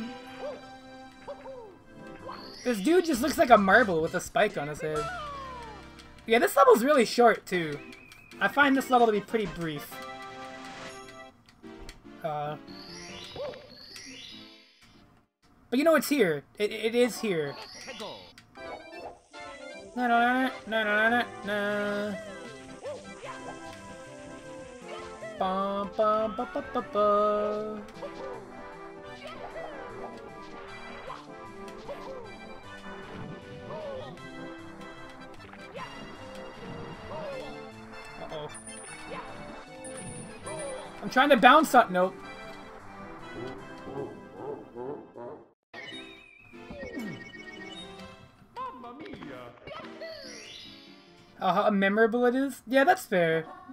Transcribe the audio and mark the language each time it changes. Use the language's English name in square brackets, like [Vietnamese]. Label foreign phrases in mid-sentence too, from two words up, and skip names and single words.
[English] This dude just looks like a marble with a spike on his head. Yeah, this level's really short, too. I find this level to be pretty brief. But you know it's here. It is here. Na na na na na na. Bum bum ba ba ba ba. Uh-oh. I'm trying to bounce up. Nope. Oh, how memorable it is? Yeah, that's fair.